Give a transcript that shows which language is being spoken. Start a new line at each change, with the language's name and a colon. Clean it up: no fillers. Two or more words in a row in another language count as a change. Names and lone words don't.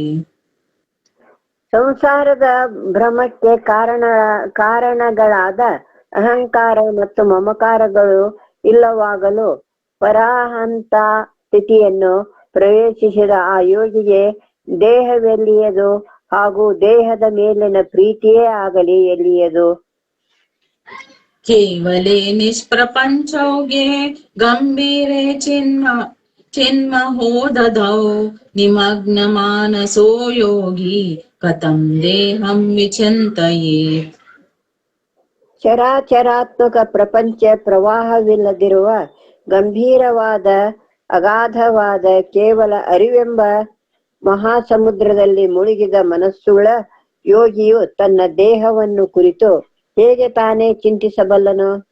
Kannada: ಸಂಸಾರದ ಭ್ರಮಕ್ಕೆ ಕಾರಣಗಳಾದ ಅಹಂಕಾರ ಮತ್ತು ಮಮಕಾರಗಳು ಇಲ್ಲವಾಗಲು ಪರಾಹಂತ ಸ್ಥಿತಿಯನ್ನು ಪ್ರವೇಶಿಸಿದ ಆ ಯೋಗಿಗೆ ದೇಹವೆಲ್ಲಿಯದು ಹಾಗೂ ದೇಹದ ಮೇಲಿನ ಪ್ರೀತಿಯೇ ಆಗಲಿ ಎಲ್ಲಿಯದು.
Sanskrit: ಕೇವಲೇ ನಿಷ್ಪ್ರಪಂಚೌಗೆ ಗಂಭೀರೆ ಚಿನ್ಮಹೋದಧೌ ನಿಮಗ್ನ ಮಾನಸೋ ಯೋಗಿ ಕಥಂ ದೇಹಂ ವಿಚಿಂತಯೇತ್.
Kannada: ಚರಾಚರಾತ್ಮಕ ಪ್ರಪಂಚ ಪ್ರವಾಹವಿಲ್ಲದಿರುವ ಗಂಭೀರವಾದ ಅಗಾಧವಾದ ಕೇವಲ ಅರಿವೆಂಬ ಮಹಾಸಮುದ್ರದಲ್ಲಿ ಮುಳುಗಿದ ಮನಸ್ಸುಳ್ಳ ಯೋಗಿಯು ತನ್ನ ದೇಹವನ್ನು ಕುರಿತು ಹೇಗೆ ತಾನೇ ಚಿಂತಿಸಬಲ್ಲನು?